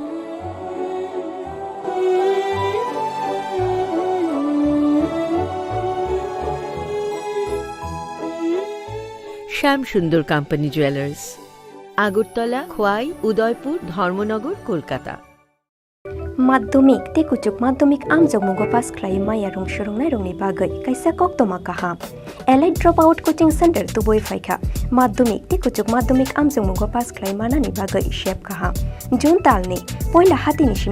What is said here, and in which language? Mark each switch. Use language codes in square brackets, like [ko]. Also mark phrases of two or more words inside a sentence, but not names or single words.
[bn] শ্যাম সুন্দর কোম্পানি জুয়েলার্স আগরতলা খোয়াই উদয়পুর ধর্মনগর কলকাতা [trp] Madhyamik te kuchuk madhyamik amjogmugo pass khlai maya rung shurungnai rungni bagai kaisa koktoma kaham Allied Dropout Coaching Center tuboi phaikha madhyamik te kuchuk madhyamik amjogmugo pass khlai manani bagai shep kaham June talni poila hatini simi